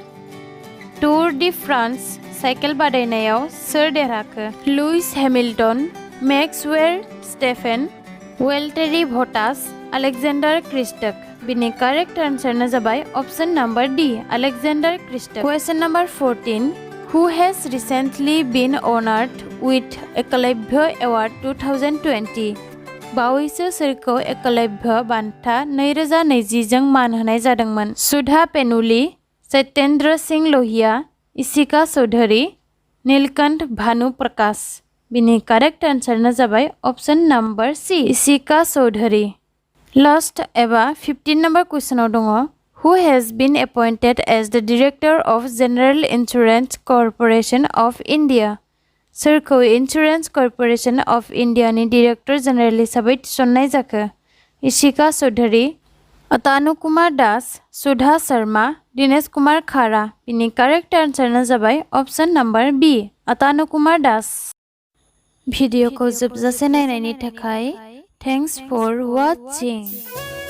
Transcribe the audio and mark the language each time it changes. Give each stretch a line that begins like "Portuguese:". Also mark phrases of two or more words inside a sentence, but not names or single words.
Bodo: Tour de France साइकेल बादायनायाव सोर देरहाखो? लुइस हेमिल्टन, मैक्स वेस्टेफेन, वेल्टेरी बोटास, Alexander Christak. बिनि
English: correct answer
Bodo: ना जाबाय
English: option number D.
Bodo: Alexander Christak.
English: Question number 14. Who has recently been honored with Ekalabhya Award 2020?
Bodo: बावैसो सोरखौ एकलव्य बान्था 2020 जों मान होनाय जादोंमोन? सुधा पेनुली, सत्येंद्र सिंह लोहिया, इशिका चौधरी, नीलकंठ भानु प्रकाश। बिनि
English: correct answer
Bodo: ना जाबाय
English: option number C
Bodo: इशिका चौधरी। लास्ट एबा 15 नंबर क्वेश्चनाव दङ
English: who has been appointed as the director of General Insurance Corporation of India?
Bodo: सोरखौ इंश्योरेंस कॉर्पोरेशन ऑफ इंडिया नि
English: director general
Bodo: हिसाबै थिसननाय जाखो? इशिका चौधरी, अतानु कुमार दास, सुधा शर्मा, दिनेश कुमार खारा। बिनि
English: correct answer
Bodo: ना जाबाय
English: option number B
Bodo: अतानु कुमार दास। भिडिअखौ जोबजासे नायनायनि थाखाय
English: thanks for watching.